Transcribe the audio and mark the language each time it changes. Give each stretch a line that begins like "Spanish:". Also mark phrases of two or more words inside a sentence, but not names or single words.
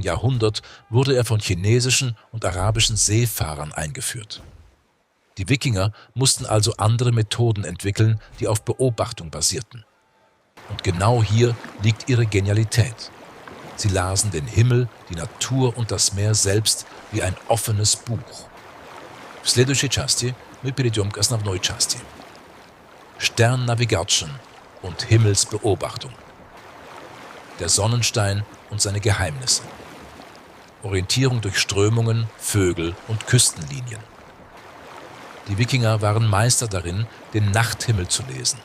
German: Jahrhundert wurde er von chinesischen und arabischen Seefahrern eingeführt. Die Wikinger mussten also andere Methoden entwickeln, die auf Beobachtung basierten. Und genau hier liegt ihre Genialität. Sie lasen den Himmel, die Natur und das Meer selbst wie ein offenes Buch.
Russian: В следующей части мы перейдем к основной части.
German: Stern Navigation und Himmelsbeobachtung. Der Sonnenstein und seine Geheimnisse. Orientierung durch Strömungen, Vögel und Küstenlinien. Die Wikinger waren Meister darin, den Nachthimmel zu lesen.